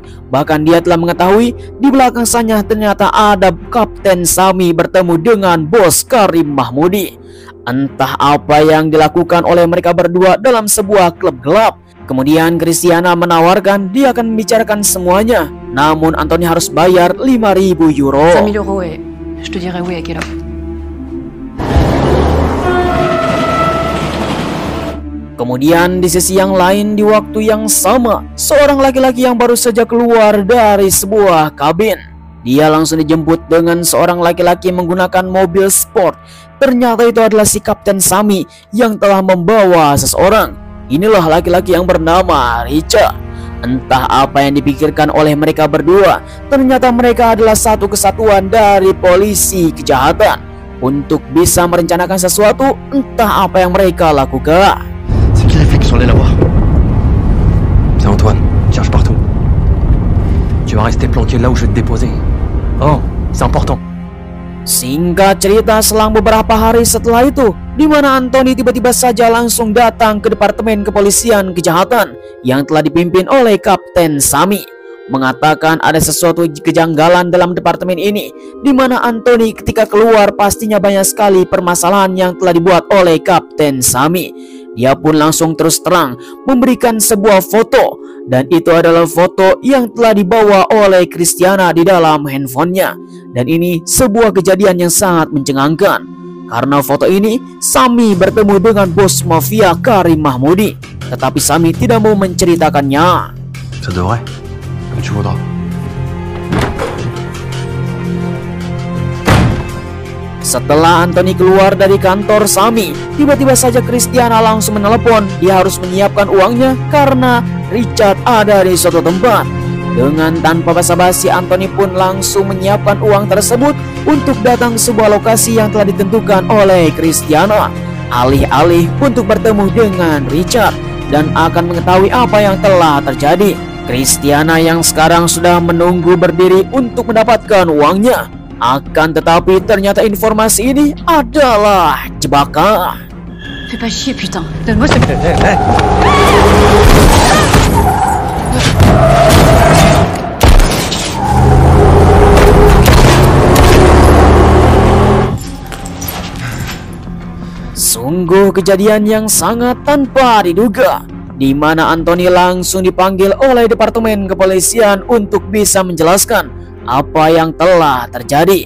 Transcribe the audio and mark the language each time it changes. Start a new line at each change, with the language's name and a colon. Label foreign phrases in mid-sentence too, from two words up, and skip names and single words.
Indonesian: Bahkan dia telah mengetahui di belakang sana ternyata ada Kapten Sami bertemu dengan bos Karim Mahmudi. Entah apa yang dilakukan oleh mereka berdua dalam sebuah klub gelap. Kemudian Christiana menawarkan dia akan membicarakan semuanya, namun Anthony harus bayar 5.000 euro.
French: 5000 euros et je te dirai oui à quelle heure.
Indonesian: Kemudian di sisi yang lain di waktu yang sama, seorang laki-laki yang baru saja keluar dari sebuah kabin. Dia langsung dijemput dengan seorang laki-laki menggunakan mobil sport. Ternyata itu adalah si Kapten Sami yang telah membawa seseorang. Inilah laki-laki yang bernama Richard. Entah apa yang dipikirkan oleh mereka berdua. Ternyata mereka adalah satu kesatuan dari polisi kejahatan untuk bisa merencanakan sesuatu. Entah apa yang mereka lakukan.
French: C'est qui les flics sont allés la voir? C'est Antoine, cherche partout. Tu vas rester planqué là où je vais te déposer. Oh, c'est important.
Indonesian: Singkat cerita, selang beberapa hari setelah itu, di mana Anthony tiba-tiba saja langsung datang ke Departemen Kepolisian Kejahatan yang telah dipimpin oleh Kapten Sami, mengatakan ada sesuatu kejanggalan dalam departemen ini, di mana Anthony ketika keluar pastinya banyak sekali permasalahan yang telah dibuat oleh Kapten Sami. Dia pun langsung terus terang memberikan sebuah foto, dan itu adalah foto yang telah dibawa oleh Christiana di dalam handphonenya. Dan ini sebuah kejadian yang sangat mencengangkan, karena foto ini Sami bertemu dengan bos mafia Karim Mahmudi, tetapi Sami tidak mau menceritakannya.
French: Ça devrait, comme tu voudras.
Indonesian: Setelah Anthony keluar dari kantor Sami, tiba-tiba saja Christiana langsung menelepon. Dia harus menyiapkan uangnya karena Richard ada di suatu tempat. Dengan tanpa basa-basi, Anthony pun langsung menyiapkan uang tersebut untuk datang ke sebuah lokasi yang telah ditentukan oleh Christiana, alih-alih untuk bertemu dengan Richard dan akan mengetahui apa yang telah terjadi. Christiana yang sekarang sudah menunggu berdiri untuk mendapatkan uangnya. Akan tetapi ternyata informasi ini adalah jebakan.
French: Fais pas chier, putain. Donne-moi ce...
Indonesian: Sungguh kejadian yang sangat tanpa diduga, di mana Anthony langsung dipanggil oleh Departemen Kepolisian untuk bisa menjelaskan apa yang telah terjadi.